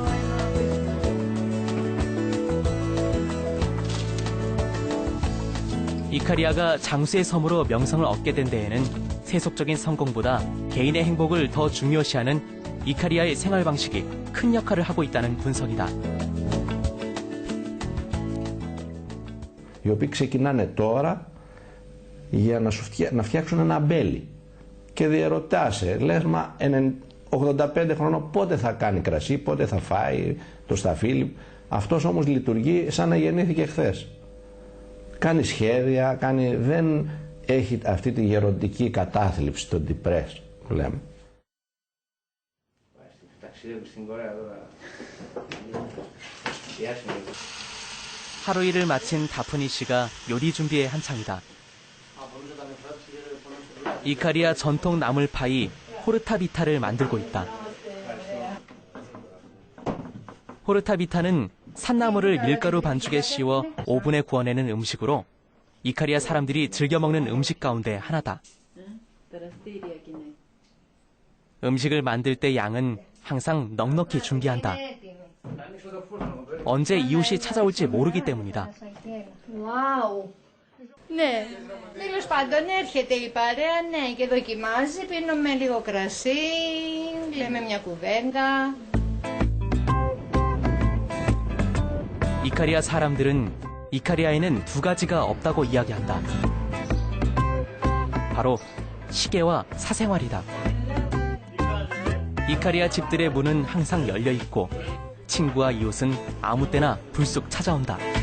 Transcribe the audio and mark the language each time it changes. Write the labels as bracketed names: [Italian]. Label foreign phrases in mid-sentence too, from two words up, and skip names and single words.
[Korean] 이카리아가 장수의 섬으로 명성을 얻게 된 데에는 세속적인 성공보다 개인의 행복을 더 중요시하는 이카리아의 생활 방식이 큰 역할을 하고 있다는 분석이다. [Greek] Οι οποίοι ξεκινάνε τώρα για να φτιάξουν ένα μπέλι. Και διαρωτάσαι, λες, μα 85 χρόνων πότε θα κάνει κρασί, πότε θα φάει το σταφύλι. Αυτός όμως λειτουργεί σαν να γεννήθηκε χθες. Κάνει σχέδια, δεν έχει αυτή τη γεροντική κατάθλιψη, το depress που λέμε. [Korean] 하루 일을 마친 다프니 씨가 요리 준비에 한창이다. 이카리아 전통 나물파이 호르타비타를 만들고 있다. 호르타비타는 산나물을 밀가루 반죽에 씌워 오븐에 구워내는 음식으로 이카리아 사람들이 즐겨 먹는 음식 가운데 하나다. 음식을 만들 때 양은 항상 넉넉히 준비한다. 언제 이웃이 찾아올지 모르기 때문이다. [Greek] Ναι, τέλος πάντων έρχεται η παρέα, ναι, και δοκιμάζει, πίνουμε λίγο κρασί, λέμε μια κουβέντα. [Korean] 이카리아 사람들은 이카리아에는 두 가지가 없다고 이야기한다. 바로 시계와 사생활이다. 이카리아 집들의 문은 항상 열려 있고 친구와 이웃은 아무 때나 불쑥 찾아온다.